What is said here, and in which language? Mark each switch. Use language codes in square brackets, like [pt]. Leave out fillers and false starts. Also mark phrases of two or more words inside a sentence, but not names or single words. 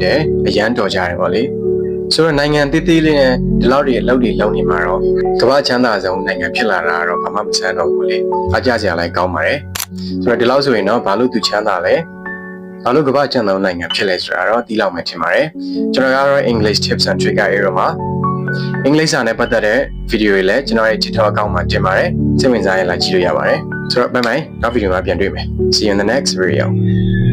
[my] တယ်အရန်တော်ကြတယ်ပေါ့လေဆိုတော့နိုင်ငံသေးသေးလေးနဲ့ဒီလောက်တွေအလုပ်တွေလုပ်နေမှာတော့ကမ္ဘာချမ်းသာဆုံးနိုင်ငံဖြစ်လာတာတော့ဘာမှမဆန်းတော့ဘူးလေအားကြစရာလည်းကောင်းပါတယ်ဆိုတော့ဒီလောက်ဆိုရင်တော့ဘာလို့သူချမ်းသာလဲဘာလို့ကမ္ဘာချမ်းသာဆုံးနိုင်ငံဖြစ်လဲဆိုတာတော့သိလောက်မှထင်ပါတယ်ကျွန်တော်ကတော့ [en] English Tips and Tricks area [my] မှာအင်္ဂလိပ်စာနဲ့ပတ်သက်တဲ့ဗီဒီယိုတွေလည်းကျွန်တော်ရဲ့ [en] TikTok account [my] မှာတင်ပါတယ်စိတ်ဝင်စားရင်လာကြည့်လို့ရပါတယ်ဆိုတော့ဘိုင်ဘိုင်နောက်ဗီဒီယိုမှာပြန်တွေ့မယ် [en] See you in the next video